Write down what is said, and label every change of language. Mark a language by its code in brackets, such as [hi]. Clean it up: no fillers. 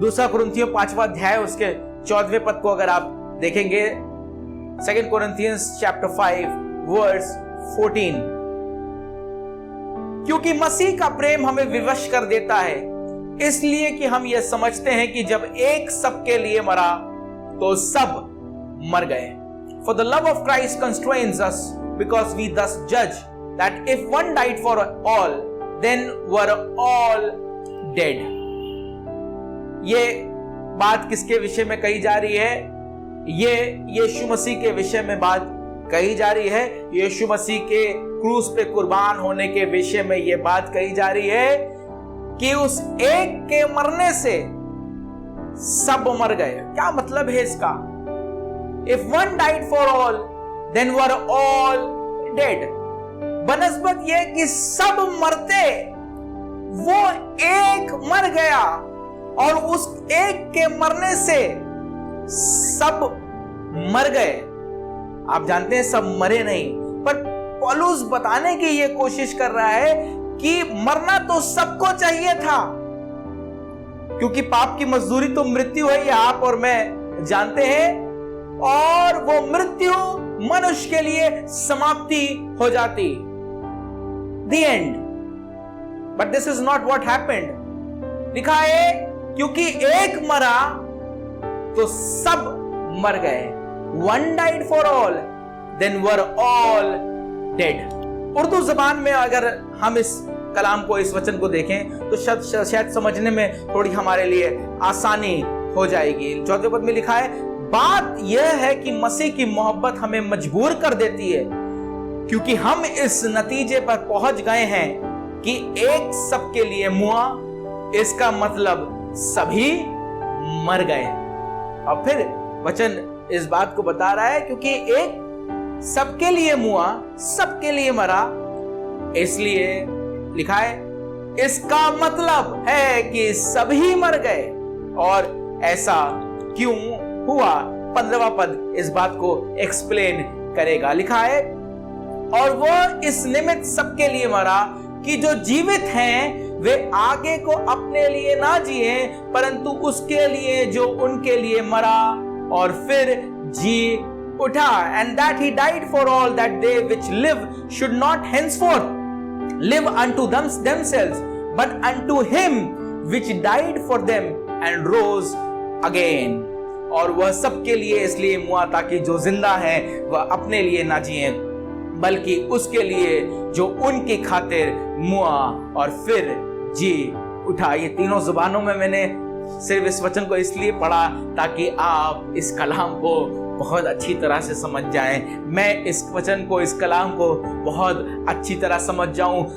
[hi] 2 कुरिन्थियों 5वां अध्याय उसके 14वें पद को अगर आप देखेंगे, [en] 2 Corinthians chapter 5 verse 14, [hi] क्योंकि मसीह का प्रेम हमें विवश कर देता है, इसलिए कि हम यह समझते हैं कि जब एक सबके लिए मरा तो सब मर गए। [en] For the love of Christ constrains us, because we thus judge that if one died for all, then were all dead. [hi] ये बात किसके विषय में कही जा रही है? ये यीशु मसीह के विषय में बात कही जा रही है। यीशु मसीह के क्रूस पे कुर्बान होने के विषय में ये बात कही जा रही है कि उस एक के मरने से सब मर गए। क्या मतलब है इसका? [en] If one died for all, then were all dead. [hi] बनस्बत ये कि सब मरते, वो एक मर गया और उस एक के मरने से सब मर गए। आप जानते हैं सब मरे नहीं, पर पौलुस बताने की ये कोशिश कर रहा है कि मरना तो सबको चाहिए था, क्योंकि पाप की मजदूरी तो मृत्यु है, ये आप और मैं जानते हैं। और वो मृत्यु मनुष्य के लिए समाप्ति हो जाती, [en] the end. But this is not what happened. [hi] लिखा है क्योंकि एक मरा तो सब मर गए। [en] One died for all, then were all dead. [hi] Urdu जबान में अगर हम इस कलाम को, इस वचन को देखें तो शायद समझने में थोड़ी हमारे लिए आसानी हो जाएगी। 4वें पद में लिखा है, बात यह है कि मसीह की मोहब्बत हमें मजबूर कर देती है, क्योंकि हम इस नतीजे पर पहुंच गए हैं कि एक सबके लिए मुआ, इसका मतलब सभी मर गए। और फिर वचन इस बात को बता रहा है क्योंकि एक सबके लिए मुआ, सबके लिए मरा, इसलिए लिखा है इसका मतलब है कि सभी मर गए। और ऐसा क्यों हुआ? 15वां पद इस बात को एक्सप्लेन करेगा। लिखा है और वो इस निमित्त सबके लिए मरा कि जो जीवित हैं वे आगे को अपने लिए ना जिए, परंतु उसके लिए जो उनके लिए मरा और फिर जी उठा। [en] And that he died for all, that they which live should not henceforth live unto themselves, but unto him which died for them and rose again. [hi] और वह सबके लिए इसलिए मुआ ताकि जो जिंदा है वह अपने लिए ना जिए, बल्कि उसके लिए जो उनकी खातिर मुआ और फिर जी उठा। ये तीनों जुबानों में मैंने सिर्फ इस वचन को इसलिए पढ़ा ताकि आप इस कलाम को बहुत अच्छी तरह से समझ जाएं, मैं इस वचन को, इस कलाम को बहुत अच्छी तरह समझ जाऊं।